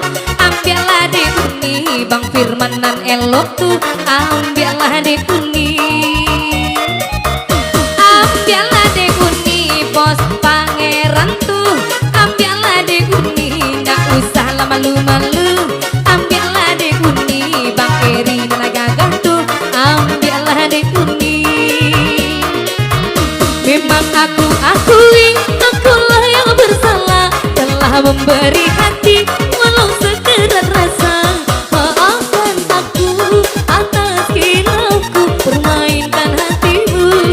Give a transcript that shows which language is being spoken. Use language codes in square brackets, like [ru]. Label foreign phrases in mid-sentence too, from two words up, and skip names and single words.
[min] Ambillah di Uni, Bang Firman nan elok tuh. Ambillah di Uni. Ambillah di Uni, bos pangeran tuh. Ambillah di Uni, ndak usah malu-malu. Ambillah di Uni, Bang Eri dan gagah tuh. Ambillah di Uni. [id] Memang aku akui, akulah yang bersalah, telah memberi hati walau sekedar rasa. Maafkan aku atas kilauku permainkan hatimu.